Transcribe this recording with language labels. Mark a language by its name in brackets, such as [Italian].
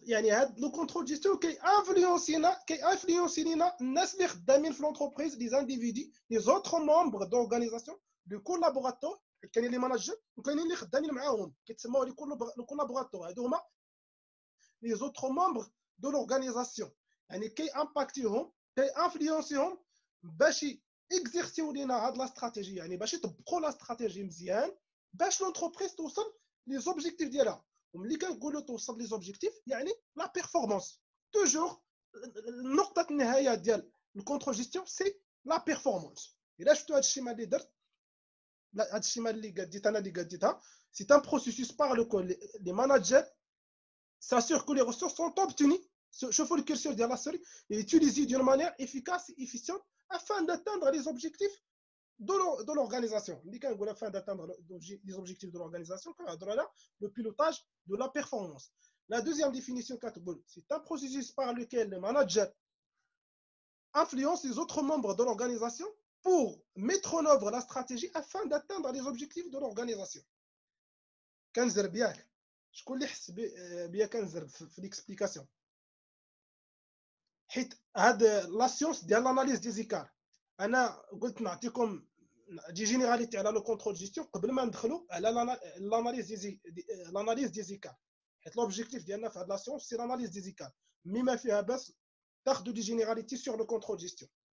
[Arabic] يعني هذا le contrôle gestion كيinfluencer الناس اللي خدامين في l'entreprise, les individus, les autres membres d'organisation, les collaborateurs, كاينين لي ماناجر وكاينين اللي خدامين معاهم كيتسموا لي collaborateurs. هادو هما les autres membres de l'organisation. يعني كيامباكتيهم كيانفلونسيهم باش اكزيرسيو لينا هاد لا استراتيجي, يعني باش يطبقوا لا استراتيجي مزيان باش لونتربريز توصل لي زوبجيكتيف ديالها. وملي كنقولوا توصل لي زوبجيكتيف يعني لا بيرفورمانس. توجور نقطه النهايه ديال الكونترول جيستيون سي لا بيرفورمانس. الا شفتوا هاد الشيما اللي درت, هاد الشيما اللي قديت انا اللي قديتها, سي ان بروسيسوس بار لوكول لي ماناجر [French] s'assure que les ressources sont obtenues. [Arabic] شوفوا الكرسور ديال لا سوري, [French] et utilisées d'une manière efficace et efficiente afin d'atteindre les objectifs de l'organisation. Afin d'atteindre les objectifs de l'organisation, le pilotage de la performance. La deuxième définition, c'est un processus par lequel le manager influence les autres membres de l'organisation pour mettre en œuvre la stratégie afin d'atteindre les objectifs de l'organisation. [Arabic] كنزر بياك شكون اللي حس بيا كنزر في ليكسبليكاسيون, حيت هاد لا سيونس ديال لاناليز دي زيكار انا قلت نعطيكم دي جينيراليتي على لو كونترول جيستيون قبل ما ندخلوا على لاناليز دي زيكار, حيت لوبجيكتيف ديالنا في هاد لا سيونس سي لاناليز دي زيكار, مي ما فيها بس تاخذوا دي جينيراليتي سور لو كونترول جيستيون.